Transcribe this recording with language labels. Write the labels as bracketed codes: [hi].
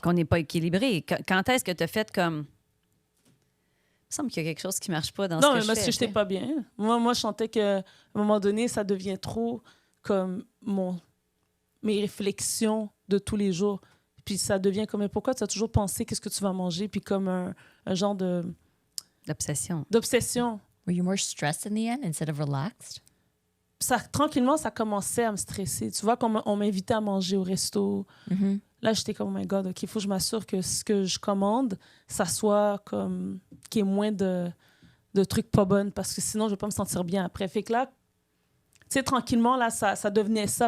[fr] Qu'on n'est pas équilibré. Quand est-ce que tu as fait comme... Il me semble qu'il y a quelque chose qui ne marche pas dans ce que je fais. Non, mais parce que je n'étais pas bien. Moi, je sentais qu'à un moment donné, ça devient trop comme mes réflexions de tous les jours. Puis ça devient comme, mais pourquoi tu as toujours pensé qu'est-ce que tu vas manger? Puis comme un genre d'obsession. [en] Were you more stressed in the end instead of relaxed? [fr] Tranquillement, ça commençait à me stresser. Tu vois, quand on m'invitait à manger au resto, Là, j'étais comme, [en] oh my God, [fr] OK, il faut que je m'assure que ce que je commande, ça soit comme... qu'il y ait moins de trucs pas bonnes, parce que sinon, je vais pas me sentir bien après. Fait que là, tu sais, tranquillement, là, ça devenait ça.